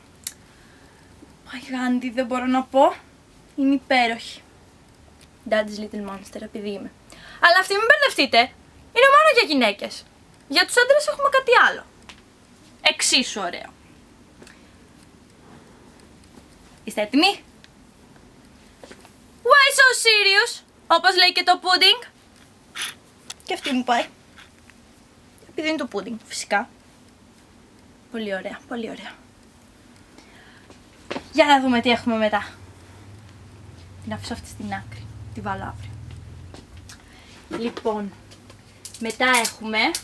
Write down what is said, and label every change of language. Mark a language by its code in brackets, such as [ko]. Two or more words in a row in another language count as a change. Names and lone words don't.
[el] Μαγάντη, δεν μπορώ να πω. Είναι υπέροχη. Daddy's Little Monster, επειδή είμαι. Αλλά αυτή μην μπερδευτείτε. Είναι μόνο για γυναίκες. Για τους άντρες έχουμε κάτι άλλο. Εξίσου ωραίο. Είστε έτοιμοι? [en] Why so serious? [el] Όπως λέει και το pudding. Και αυτή μου πάει. Επειδή είναι το pudding, φυσικά. Πολύ ωραία, πολύ ωραία. Για να δούμε τι έχουμε μετά. Την αφήσω αυτή στην άκρη. Τη βάλω αύριο. Λοιπόν, μετά έχουμε...